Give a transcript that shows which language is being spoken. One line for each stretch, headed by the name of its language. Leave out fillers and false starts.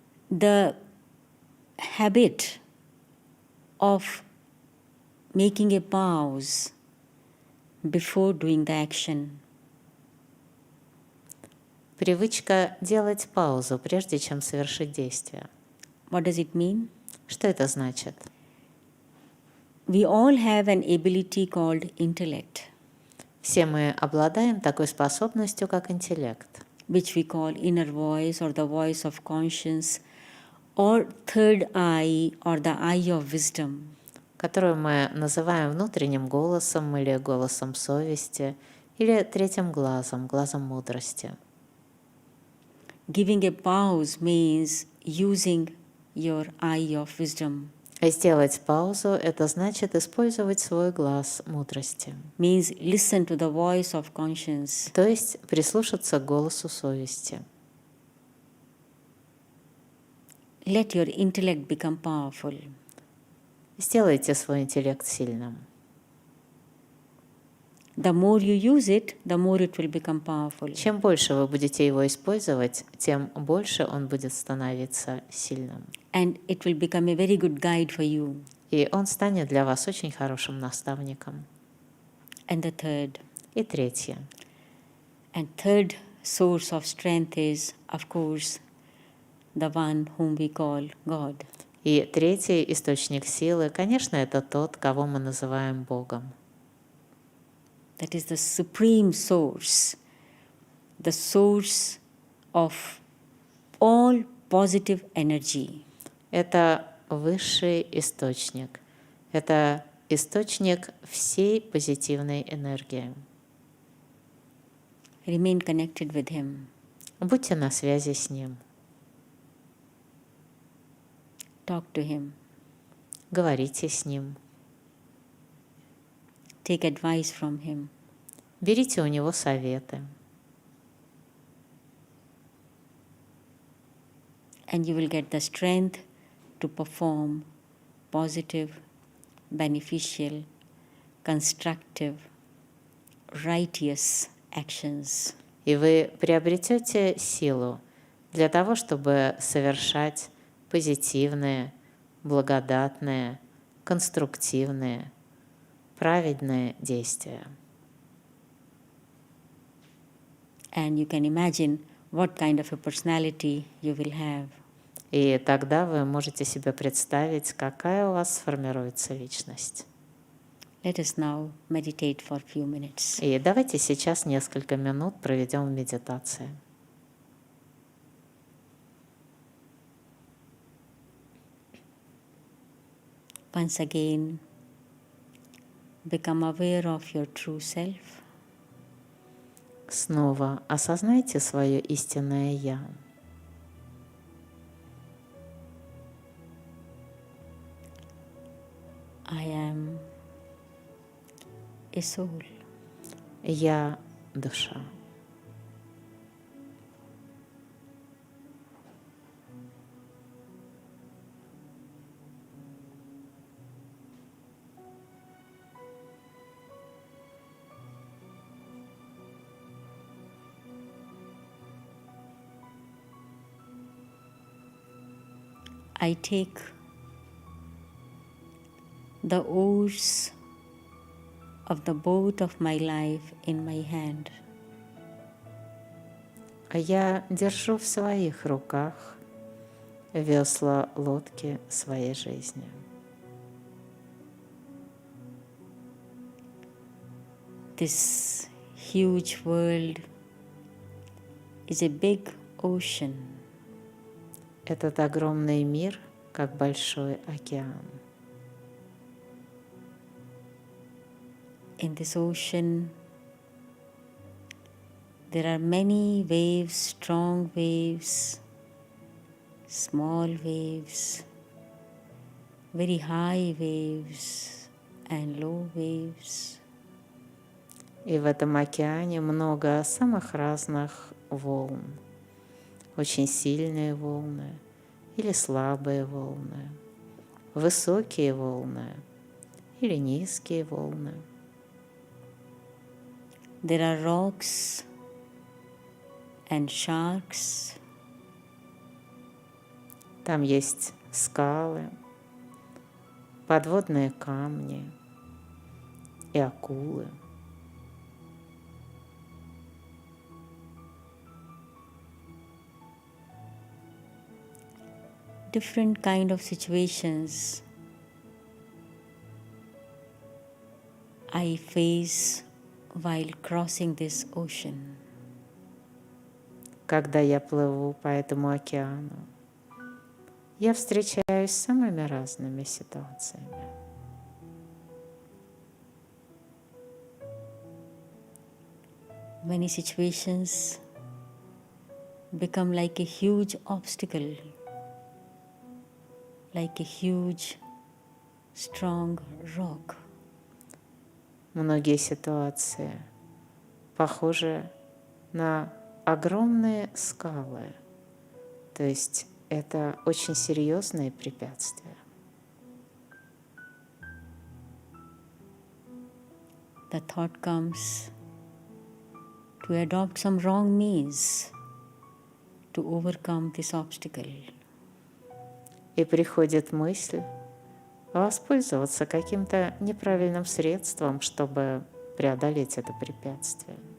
English: the habit of making a pause before doing the action.
Russian: Привычка делать паузу, прежде чем совершить действие.
English: What does it mean?
Russian: Что это значит?
English: We all have an ability called intellect,
Russian: Все мы обладаем такой способностью, как интеллект,
English: which we call inner voice or the voice of conscience or third eye or the eye of wisdom.
Russian: которую мы называем внутренним голосом или голосом совести, или третьим глазом, глазом мудрости.
English: Giving a pause means using your eye of wisdom,
Russian: Сделать паузу – это значит использовать свой глаз мудрости,
English: means listen to the voice of conscience.
Russian: то есть прислушаться к голосу совести.
English: Let your intellect become powerful.
Russian: Сделайте свой интеллект сильным.
English: The more you use it, the more it will become powerful.
Russian: Чем больше вы будете его использовать, тем больше он будет становиться сильным.
English: And it will become a very good guide for you.
Russian: И он станет для вас очень хорошим наставником.
English: And the third.
Russian: И третье.
English: And third source of strength is, of course, the one whom we call God.
Russian: И третий источник силы, конечно, это тот, кого мы называем Богом.
English: That is the supreme source, the source of all positive energy.
Russian: Это высший источник. Это источник всей позитивной энергии.
English: Remain connected with Him.
Russian: Будьте на связи с Ним.
English: Talk to Him.
Russian: Говорите с Ним.
English: Take advice from Him.
Russian: Берите у Него советы.
English: And you will get the strength to perform positive, beneficial, constructive, righteous actions.
Russian: И вы приобретете силу для того, чтобы совершать позитивные, благодатные, конструктивные, праведные действия.
English: And you can imagine what kind of a personality you will have.
Russian: И тогда вы можете себе представить, какая у вас сформируется личность.
English: Let us now meditate for a few minutes.
Russian: И давайте сейчас несколько минут проведем в медитации.
English: Once again, become aware of your true self.
Russian: Снова осознайте свое истинное «Я».
English: I am a soul.
Russian: Я – душа.
English: I take the oars of the boat of my life in my hand.
Russian: А я держу в своих руках весла лодки своей жизни.
English: This huge world is a big ocean.
Russian: Этот огромный мир, как большой океан.
English: In this ocean, there are many waves, strong waves, small waves, very high waves, and low waves.
Russian: И в этом океане много самых разных волн. Очень сильные волны или слабые волны, высокие волны или низкие волны.
English: There are rocks and sharks.
Russian: Там есть скалы, подводные камни и акулы.
English: Different kind of situations I face while crossing this ocean.
Russian: Когда я плыву по этому океану, я встречаюсь с самыми разными ситуациями.
English: Many situations become like a huge obstacle, like a huge, strong rock.
Russian: Многие ситуации похожи на огромные скалы, то есть это очень серьезные препятствия.
English: The thought comes to adopt some wrong means to overcome this obstacle.
Russian: И приходит мысль воспользоваться каким-то неправильным средством, чтобы преодолеть это препятствие.